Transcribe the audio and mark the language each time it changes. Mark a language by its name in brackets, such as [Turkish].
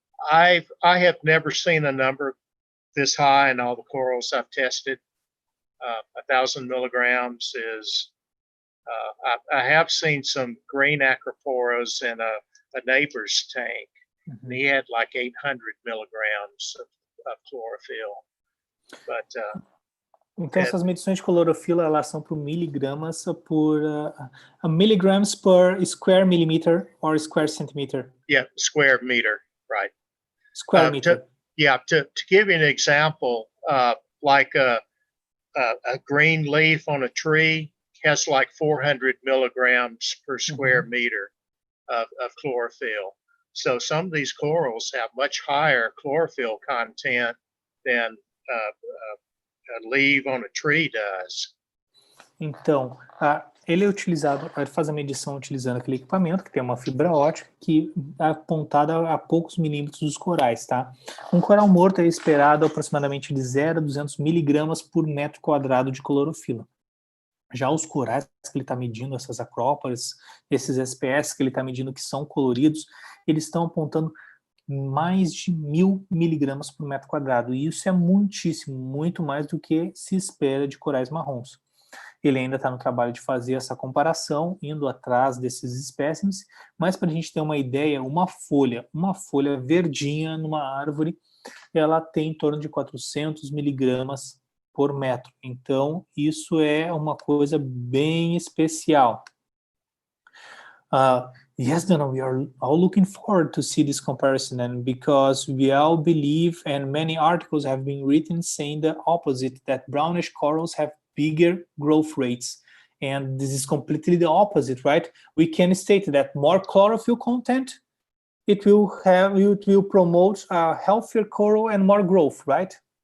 [English] I have never seen a number this high in all the corals I've tested. 1,000 milligrams is. I have seen some green acroporas in a neighbor's tank, and he had like 800 milligrams of chlorophyll. But [Portuguese] Então, essas medições de clorofila, elas são por miligramas por [English] milligrams per square millimeter or square centimeter. Yeah, square meter, right? Square meter. To give you an example, like a green leaf on a tree has like 400 milligrams per square meter of chlorophyll. So some of these corals have much higher chlorophyll content than a leaf on a tree does. [Portuguese] Então, ele é utilizado, ele faz a medição utilizando aquele equipamento que tem uma fibra ótica que é apontada a poucos milímetros dos corais, tá? Um coral morto é esperado aproximadamente de 0 a 200 miligramas por metro quadrado de clorofila. Já os corais que ele está medindo, essas acróporas, esses SPS que ele está medindo que são coloridos, eles estão apontando mais de 1.000 miligramas por metro quadrado. E isso é muitíssimo, muito mais do que se espera de corais marrons. Ele ainda está no trabalho de fazer essa comparação, indo atrás desses espécimes, mas para a gente ter uma ideia, uma folha verdinha numa árvore, ela tem em torno de 400 miligramas por metro. Então, isso é uma coisa bem especial. [English] Yes, Dana, we are all looking forward to see this comparison, and because we all believe, and many articles have been written saying the opposite, that brownish corals have bigger growth rates. And this is completely the opposite, right? We can state that more chlorophyll content, it will promote a healthier coral and more growth, right?